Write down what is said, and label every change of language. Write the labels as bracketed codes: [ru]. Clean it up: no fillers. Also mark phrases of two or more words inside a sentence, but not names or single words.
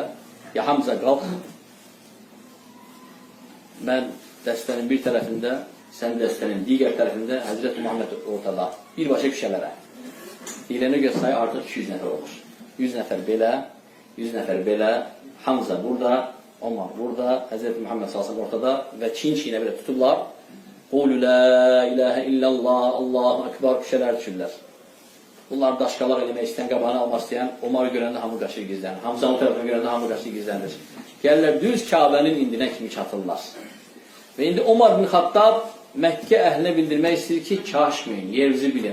[az] Ya Hamza qalx, mən dəstənin bir tərəfində, sən dəstənin digər tərəfində, Həzrət Muhammed ortada, birbaşa kişələrə. Deyilənə göz sayı artıq 200 nəfər olur. 100 nəfər belə, 100 nəfər belə, Hamza burada, Omar burada, Həzrət Muhammed sallallahu ortada və çin-çinə belə tutublar. [ar] قولوا لا إله إلا الله، الله أكبر [az] kişələr düşürlər. Bunlar daşqalar eləmək istəyən, qabağını almaq istəyən, Omarı görəndə hamı qaçır gizlənir. Hamzanın tərəfini görəndə hamı qaçır gizlənir. Gəlirlər, düz Kabənin indinə kimi çatırlar. Və indi Omar bin Xattab Məkkə əhlinə bildirmək istəyir ki, kaşmayın, yerinizi bilin.